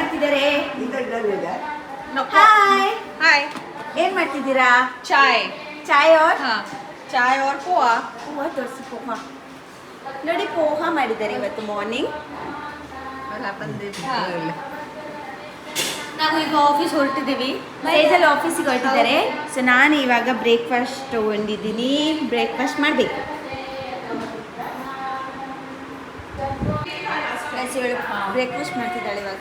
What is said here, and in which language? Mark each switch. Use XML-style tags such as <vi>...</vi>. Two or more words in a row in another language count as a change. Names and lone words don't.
<kn>ಇದ್ದಾರೆ. ಹಾಯ್</kn> <en>हाय</en> <kn>ಏನ್ ಮಾಡ್ತಿದ್ದೀರಾ?</kn> <hi>चाय ಚಾಯ್ और हाँ चाय और पोहा</hi> <kn>ಪೋಹ ತೋರಿಸಿ. ಪೋಹ ನೋಡಿ, ಪೋಹ ಮಾಡಿದ್ದಾರೆ ಇವತ್ತು ಮಾರ್ನಿಂಗ್. ನಾವು ಈಗ ಆಫೀಸ್ ಹೊರಟಿದ್ದೀವಿ. ಸೇಜಲ್ ಆಫೀಸಿಗೆ ಹೊರಟಿದ್ದಾರೆ. ಸೊ ನಾನು ಇವಾಗ ಬ್ರೇಕ್ಫಾಸ್ಟ್ ತೊಗೊಂಡಿದ್ದೀನಿ. ಬ್ರೇಕ್ಫಾಸ್ಟ್ ಮಾಡಬೇಕು. ಇವಳು ಬ್ರೇಕ್ಫಾಸ್ಟ್ ಮಾಡ್ತಿದ್ದಾಳೆ ಇವಾಗ.</kn>